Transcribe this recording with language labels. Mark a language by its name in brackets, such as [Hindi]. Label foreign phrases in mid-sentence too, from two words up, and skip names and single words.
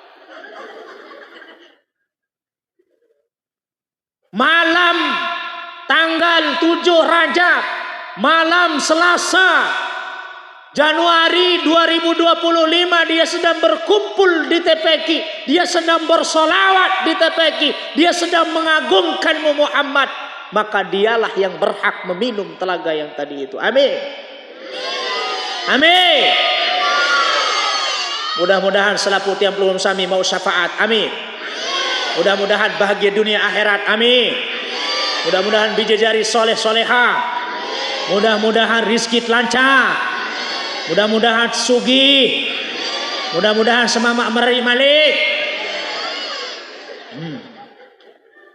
[Indonesian] Malam tanggal 7 Rajab, malam Selasa Januari 2025, dia sedang berkumpul di TPQ, dia sedang bersolawat di TPQ, dia sedang mengagungkanmu Muhammad, maka dialah yang berhak meminum telaga yang tadi itu. Amin. Amin. Mudah-mudahan selaku [Sasak] tiang pelungum sami [Indonesian] mau syafaat. Amin. Mudah-mudahan bahagia dunia akhirat. Amin. Mudah-mudahan bijajari soleh soleha. Mudah-mudahan rizki lancar. Mudah-mudahan sugih. Mudah-mudahan [Sasak] semamak meri malik.